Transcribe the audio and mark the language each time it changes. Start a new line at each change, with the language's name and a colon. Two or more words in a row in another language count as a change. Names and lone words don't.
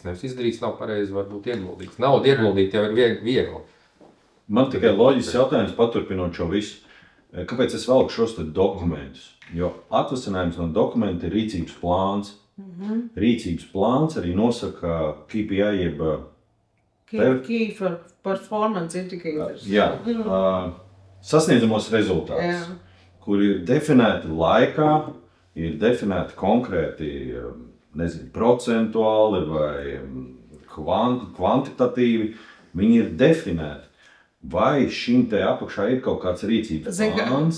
Latvian: Nevis izdarīts, nav pareizi varbūt ieguldīts. Naudu ieguldīt jau ir viegli. Man tikai loģisks jautājums paturpinot šo visu. Kāpēc es velku šos dokumentus? Jo atvasinājums no dokumenta ir rīcības plāns. Rīcības plāns arī nosaka KPI, jeb...
English: Key for performance indicators.
Latvian: Jā, sasniedzamos rezultātus, kur ir definēti laikā, ir definēti konkrēti, procentuāli vai kvantitatīvi, viņi ir definēti. Vai šim te apakšā ir kaut kāds rīcības plāns?